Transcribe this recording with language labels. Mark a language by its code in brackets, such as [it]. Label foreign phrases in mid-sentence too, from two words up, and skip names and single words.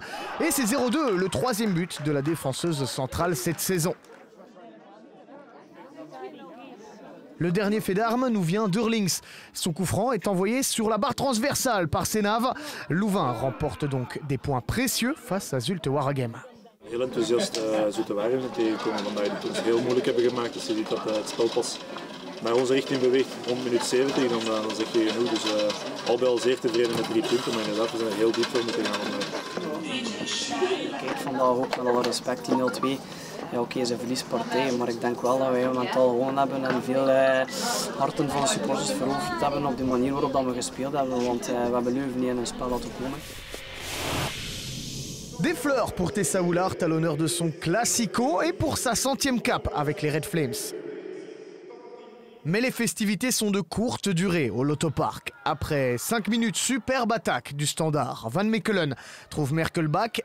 [fr] Et c'est 0-2, le troisième but de la défenseuse centrale cette saison. Le dernier fait d'armes nous vient d'Hurlings. Son coup franc est envoyé sur la barre transversale par Senave. Louvain remporte donc des points précieux face à Zulte Waregem. [nl] Heel enthousiast Zulte Waregem tegenkomen vandaag die het ons heel moeilijk hebben gemaakt. Dus je ziet dat het spel pas naar onze richting beweegt rond minuut 70, dan zeg je genoeg. Dus al bij al zeer tevreden met 3 punten, maar inderdaad, we zijn er heel diep voor moeten gaan. Kijk, vandaag ook met alle respect die 0-2. Ja, oké, ze verliespartij, maar ik denk wel dat wij mentaal gewoon hebben en veel harten van de supporters veroverd hebben op de manier waarop we gespeeld hebben, want we hebben Leuven niet in een spel laten komen. [fr] Des fleurs pour Tessa Oulart à l'honneur de son Classico et pour sa 100e cape avec les Red Flames. Mais les festivités sont de courte durée au Lotto Park. Après 5 minutes, superbe attaque du Standard. Van Mechelen trouve Merkelbach.